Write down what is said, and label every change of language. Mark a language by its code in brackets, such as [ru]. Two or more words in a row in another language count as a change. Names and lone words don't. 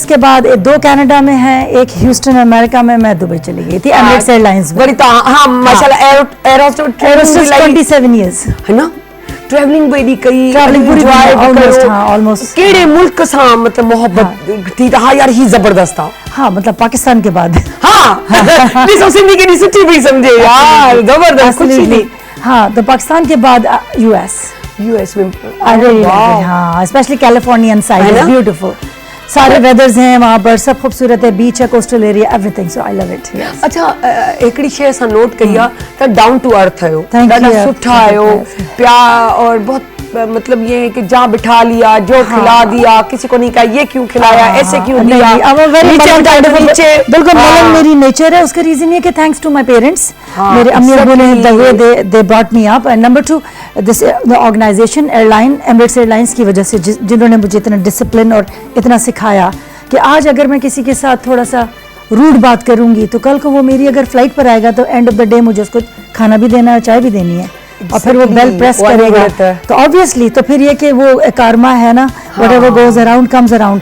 [ur] اس کے بعد دو کینیڈا میں ہیں، ایک ہیوسٹن امریکہ میں، میں دبئی چلی گئی تھی ایمریٹس ایئرلائنز میں. ہاں ماشاءاللہ, [en] Aerostar 27 years, [ur] ہے نا؟ ٹریولنگ بھی کئی, ٹریولنگ پوری آلموسٹ. [sd] केड़े मुल्क सा मतलब मोहब्बत थी? हाँ यार, ही जबरदस्त था। [ur] ہاں مطلب پاکستان کے بعد. [sd] हाँ ॾिसो सिंधी केॾी सुठी पई समझे यार, [ur] زبردست کچھ نہیں. ہاں، تو پاکستان کے بعد یو ایس میں، ہاں [en] specially Californian side, beautiful [ur] سارے ویدرز ہیں وہاں پر، سب خوبصورت ہے، بیچ ہے, [en] coastal area, Everything, so I love it. [sd] अच्छा, हिकिड़ी शइ असां नोट कई आहे त [en] down to earth [sd] आयो, [en] Thank [sd] ॾाढा [en] you. [sd] सुठा आयो, [ur] پیار اور بہت مطلب یہ ہے کہ جہاں بٹھا لیا، جو کھلا دیا، کسی کو نہیں کہا یہ کیوں کھلایا، ایسے کیوں دیا, بالکل ملنگ میری نیچر ہے۔ اس کا ریزن یہ کہ [en] thanks to my parents, [ur] میرے امی ابو نے [en] the way they brought me up. And number 2, this the organization airline, [ur] ایمریٹس ایئرلائنز کی وجہ سے، جنہوں نے مجھے اتنا ڈسپلن اور اتنا سکھایا کہ آج اگر میں کسی کے ساتھ تھوڑا سا روڈ بات کروں گی تو کل کو وہ میری اگر فلائٹ پر آئے گا تو [en] end of the day [ur] مجھے اس کو کھانا بھی دینا ہے، چائے بھی دینی ہے، اور پھر وہ [en] bell press [ur] کرے گا، تو آبویسلی تو پھر یہ کہ وہ کارما ہے نا, [en] whatever goes around comes around.